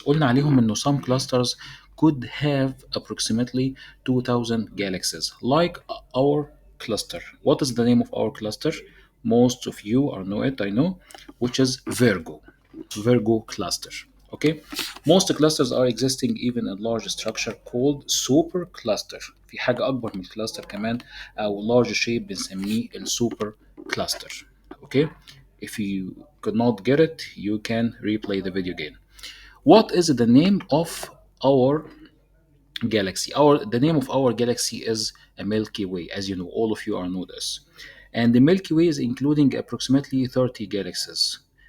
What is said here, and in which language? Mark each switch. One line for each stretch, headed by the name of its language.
Arabic: قلنا عليهم انه
English: some clusters could have approximately 2000 galaxies like our cluster. What is the name of our cluster? Most of you are know it, I know, which is Virgo. Virgo cluster. Okay, most clusters are existing even in large structure called super cluster.
Arabic: في حاجة أكبر من الكلاستر كمان أو
English: large shape
Arabic: بنسميه السوبر cluster.
English: Okay, if you could not get it, you can replay the video again. What is the name of our galaxy? The name of our galaxy is a Milky Way, as you know, all of you are know this. And the Milky Way is including approximately 30 galaxies.